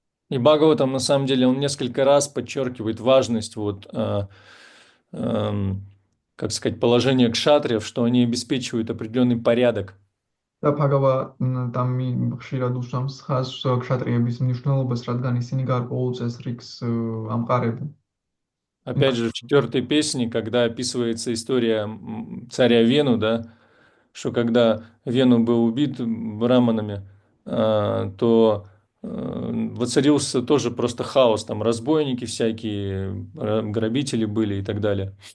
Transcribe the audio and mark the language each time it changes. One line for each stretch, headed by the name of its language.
Russian: И Бхагаватам, на самом деле, он несколько раз подчеркивает важность вот, как сказать, положения кшатриев, что они обеспечивают определенный порядок.
Georgian: და ბჰაგავატამი ხშირად უსვამს ხაზს ქშატრიების მნიშვნელობას, რადგან ისინი გარკვეულ წესრიგს ამყარებენ.
Russian: Опять же, в 4-й песне, когда описывается история царя Вену, да, что когда Вену был убит браманами, то воцарился тоже просто хаос, там разбойники всякие, грабители были и так далее.